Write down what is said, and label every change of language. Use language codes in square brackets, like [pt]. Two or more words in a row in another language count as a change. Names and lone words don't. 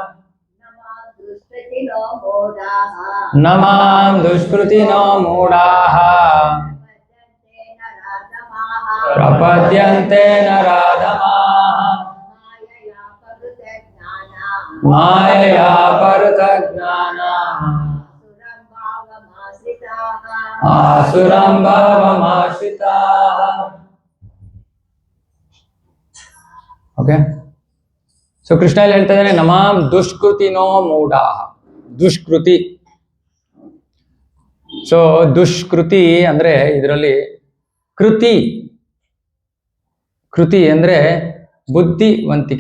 [sa] ನಮಾಂ ದುಷ್ಕೃತಿನೋ ಮೂಢಾಃ ಪ್ರಪದ್ಯಂತೆ ನರಾಧಮಾಃ ಮಾಯಯಾ ಪರತ ಜ್ಞಾನ ಆಸುರಂ ಭಾವಮಾಶ್ರಿತಾಃ. [kn] ಓಕೆ. ಸೊ ಕೃಷ್ಣ ಇಲ್ಲಿ ಹೇಳ್ತಾ ಇದ್ದಾನೆ [sa] ನಮಾಂ ದುಷ್ಕೃತಿನೋ ಮೂಢಾ. [kn] ದುಷ್ಕೃತಿ. ಸೊ ದುಷ್ಕೃತಿ ಅಂದ್ರೆ ಇದರಲ್ಲಿ ಕೃತಿ. ಕೃತಿ ಅಂದ್ರೆ ಬುದ್ಧಿವಂತಿಕೆ.